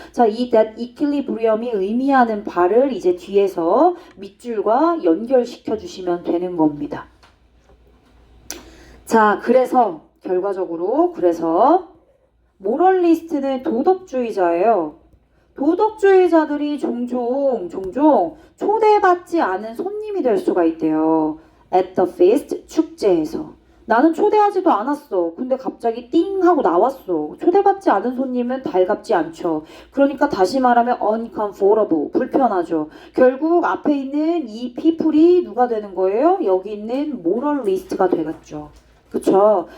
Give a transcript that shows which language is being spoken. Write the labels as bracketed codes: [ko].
[ko] 자, 이 [en] that equilibrium [ko] 이 의미하는 바를 이제 뒤에서 밑줄과 연결시켜 주시면 되는 겁니다. 자, 그래서 결과적으로 모럴리스트는 도덕주의자예요. 도덕주의자들이 종종 초대받지 않은 손님이 될 수가 있대요. [en] At the feast, [ko] 축제에서. 나는 초대하지도 않았어. 근데 갑자기 띵 하고 나왔어. 초대받지 않은 손님은 달갑지 않죠. 그러니까 다시 말하면 uncomfortable, 불편하죠. 결국 앞에 있는 이 people이 누가 되는 거예요? 여기 있는 moralist가 되겠죠. 그쵸?